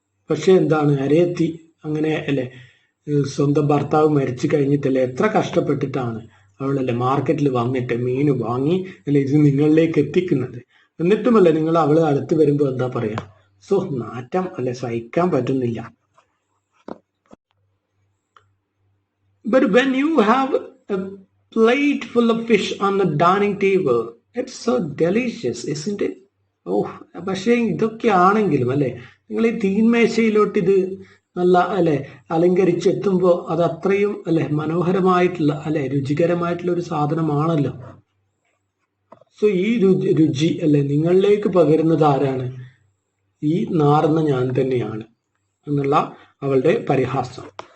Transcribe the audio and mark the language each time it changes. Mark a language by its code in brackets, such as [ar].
[ml] പക്ഷെ എന്താണ് അരയെത്തി അങ്ങനെ അല്ലെ സ്വന്തം ഭർത്താവ് മരിച്ചു കഴിഞ്ഞിട്ടല്ലേ എത്ര കഷ്ടപ്പെട്ടിട്ടാണ് അവളല്ലേ മാർക്കറ്റിൽ വന്നിട്ട് മീൻ വാങ്ങി അല്ലെ ഇത് നിങ്ങളിലേക്ക് എത്തിക്കുന്നത്. എന്നിട്ടുമല്ലേ നിങ്ങൾ അവള് അടുത്ത് വരുമ്പോൾ എന്താ പറയാ, സോ നാറ്റം അല്ലെ സഹിക്കാൻ പറ്റുന്നില്ല. [en] But when you have a plate full of fish on the dining table, it's so delicious, isn't it? [ml] പക്ഷേ ഇതൊക്കെ ആണെങ്കിലും അല്ലെ നിങ്ങൾ ഈ തീൻമേശയിലോട്ട് ഇത് നല്ല അല്ലെ അലങ്കരിച്ചെത്തുമ്പോൾ അത് അത്രയും അല്ലെ മനോഹരമായിട്ടുള്ള അല്ലെ രുചികരമായിട്ടുള്ള ഒരു സാധനമാണല്ലോ. സോ ഈ രുചി അല്ലെ നിങ്ങളിലേക്ക് പകരുന്നത് ആരാണ്, ഈ നാറുന്ന ഞാൻ തന്നെയാണ് എന്നുള്ള അവളുടെ പരിഹാസം.